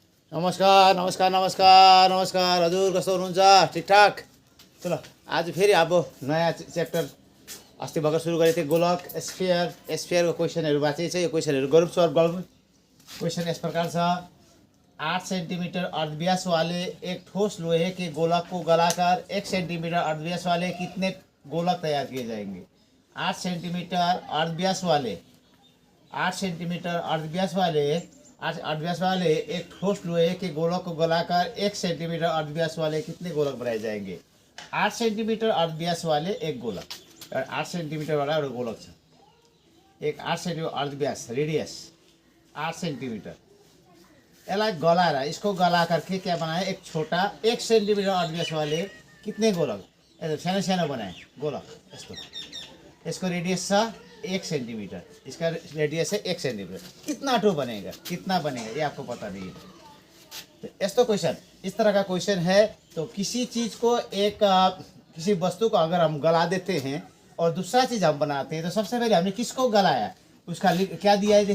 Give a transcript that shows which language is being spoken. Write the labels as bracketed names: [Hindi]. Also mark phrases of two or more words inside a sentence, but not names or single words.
[Nepali] नमस्कार नमस्कार नमस्कार नमस्कार हजुर कस्तो हुनुहुन्छ ठिकठाक। चलो आज फेरि अब नयाँ च्याप्टर अस्ति भर्खर सुरु गरेको थिएँ गोलक स्फियरको क्वेसनहरू बाँकी छ। यो क्वेसनहरू गरौँ सल्भ गरौँ। [Hindi] क्वेश्चन इस प्रकार से 8 सेंटीमीटर अर्धव्यास वाले एक ठोस लोहे के गोलक को गलाकर 1 सेंटीमीटर अर्धव्यास वाले कितने गोलक तैयार किए जाएंगे। 8 सेंटीमीटर अर्धव्यास वाले 8 सेंटीमीटर अर्धव्यास वाले एक ठोस लोहे के गोलक को गलाकर 1 सेंटीमीटर अर्धव्यास वाले कितने गोलक बनाए जाएंगे। 8 सेंटीमीटर अर्धव्यास वाले एक गोलक, 8 सेंटीमीटर वाला [Nepali] एउटा गोलक छ। [Hindi] एक 8 सेंटीमीटर अर्धव्यास रेडियस 8 सेंटीमीटर, [Nepali] यसलाई गलाएर [Hindi] इसको गला करके क्या बनाए एक छोटा 1 सेंटीमीटर अर्धव्यास वाले कितने गोलक, [Nepali] सानो सानो बनाए गोलक। [Hindi] यस्तो इसको रेडियस छ 1 सेंटीमीटर, इसका रेडियस है 1 सेंटीमीटर। कितना टू बनेगा, कितना बनेगा ये आपको पता नहीं है। तो ऐसा क्वेश्चन, इस तरह का क्वेश्चन है। तो किसी चीज़ को किसी वस्तु को अगर हम गला देते हैं और दूसरा चीज़ हम बनाते हैं, तो सबसे पहले हमने किसको गलाया उसका क्या दिया है।